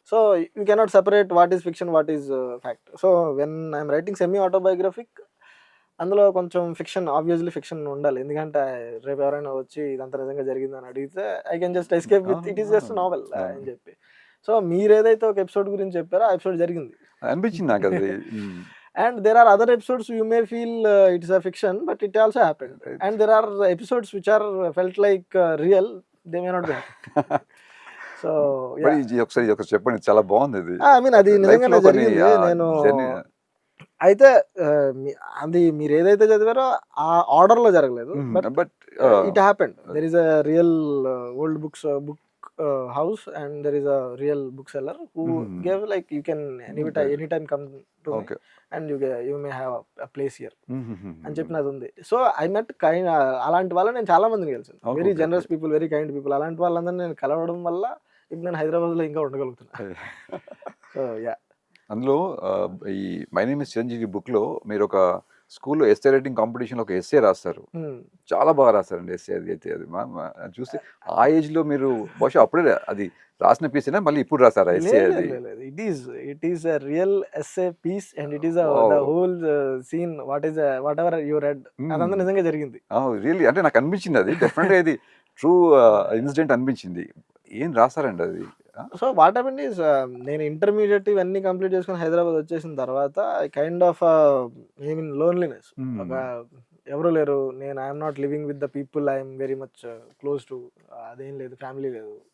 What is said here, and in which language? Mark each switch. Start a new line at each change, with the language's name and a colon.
English: So you cannot separate what is fiction, what is fact. So when I'm writing semi autobiographic,
Telugu: అందులో కొంచెం fiction, obviously fiction ఉండాలి. ఎందుకంటే రేపు ఎవరైనా వచ్చి ఇదంతా నిజంగా జరిగిందని అడిగితే
English: I can just escape with it is just novel
Telugu: అని చెప్పి. సో మీరు ఏదైతే ఒక ఎపిసోడ్ గురించి చెప్పారో ఆ ఎపిసోడ్ జరిగింది అనిపించింది నాకు అది.
English: And there are other episodes you may feel it is a fiction, but it also happened. And there are episodes which are felt like real, they may not be happening. So
Telugu: ఒకసారి చెప్పండి, చాలా బాగుంది ఇది.
English: I mean
Telugu: అది నిజంగానే జరిగింది. నేను అయితే అది మీరు ఏదైతే చదివారో ఆ ఆర్డర్ లో జరగలేదు,
English: But it happened. There is a real old book house and there is a real bookseller who gave like you can anytime come to me and you may have a place here
Telugu: అని చెప్పినది ఉంది.
English: so I met kind
Telugu: అలాంటి వాళ్ళని నేను చాలా మందిని కలిసాను.
English: Very generous people, very kind people.
Telugu: అలాంటి వాళ్ళందరినీ నేను కలవడం వల్ల ఇప్పుడు నేను హైదరాబాద్లో ఇంకా ఉండగలుగుతున్నా.
English: so yeah,
Telugu: అందులో ఈ మై నేమ్ ఇస్ చిరంజీవి బుక్లో మీరు ఒక స్కూల్లో ఎస్సే రైటింగ్ కాంపిటీషన్లో ఒక ఎస్సే రాస్తారు. చాలా బాగా రాస్తారండి ఎస్సే. అది అయితే అది అది చూస్తే ఆ ఏజ్లో మీరు బహుశా అప్పుడే అది రాసిన పీసేనా మళ్ళీ ఇప్పుడు రాసారా ఎస్సే లేదు అది? లేదు లేదు,
English: It is a real essay piece and it is the wow! whole scene whatever you read
Telugu: అదంతా నిజంగా జరిగింది. రియల్లీ అంటే నాకు అనిపించింది అది డెఫినెట్గా ఇది ట్రూ ఇన్సిడెంట్ అనిపించింది. ఏం రాస్తారండి అది?
English: so what happened is
Telugu: నేను ఇంటర్మీడియట్ ఇవన్నీ కంప్లీట్ చేసుకొని హైదరాబాద్ వచ్చేసిన తర్వాత
English: Kind of I mean loneliness.
Telugu: ఒక ఎవరు లేరు, నేను
English: I'm not living with the people, I'm very much close to,
Telugu: అదేం లేదు, ఫ్యామిలీ లేదు.